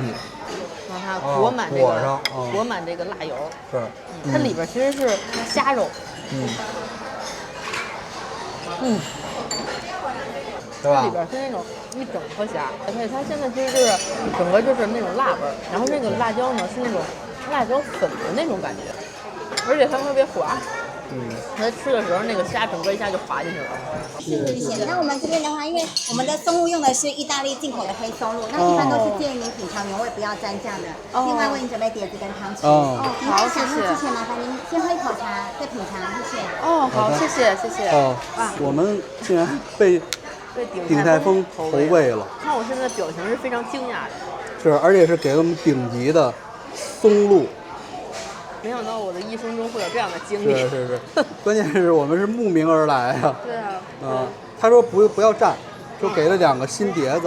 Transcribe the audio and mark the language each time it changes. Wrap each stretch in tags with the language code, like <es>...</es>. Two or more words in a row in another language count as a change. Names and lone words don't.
<zh>讓它裹滿這個，裹滿這個辣油。是。它裡邊其實是蝦肉。對吧？裡邊是那種一整顆蝦，而且它現在其實就是整個就是那種辣味兒，然後那個辣椒呢是那種辣椒粉的那種感覺，而且它特別滑。它吃的時候那個蝦整個一下就滑進去了。是。那我們這邊的話，因為我們的松露用的是意大利進口的黑松露，那一般都是建議您品嘗原味不要沾醬的。另外為您準備碟子跟湯匙。好，謝謝。之前麻煩您先喝一口茶，再品嘗，謝謝。好，謝謝，謝謝。我們竟然被鼎泰豐投餵了。看我現在表情是非常驚訝的。是，而且是給了我們頂級的松露。沒想到我的一生中會有這樣的經歷。是，關鍵是我們是慕名而來啊。對啊。他說不要蘸，就給了2個新碟子。</zh>